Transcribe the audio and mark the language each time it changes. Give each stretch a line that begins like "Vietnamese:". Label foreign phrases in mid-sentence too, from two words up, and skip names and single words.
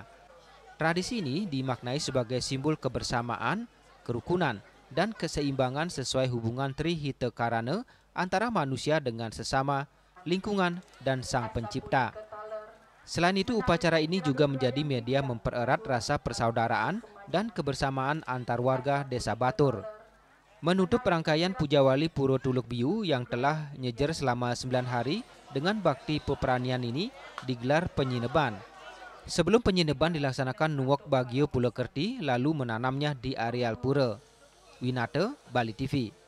Indonesian: Tradisi ini dimaknai sebagai simbol kebersamaan, kerukunan, dan keseimbangan sesuai hubungan Trihita Karana antara manusia dengan sesama, lingkungan, dan Sang Pencipta. Selain itu, upacara ini juga menjadi media mempererat rasa persaudaraan dan kebersamaan antar warga Desa Batur. Menutup rangkaian Puja Wali Pura Tuluk Biu yang telah nyejer selama 9 hari dengan bakti peperanian ini digelar penyineban. Sebelum penyineban dilaksanakan Nuwok Bagio Pulau Kerti lalu menanamnya di areal pura. Winata, Bali TV.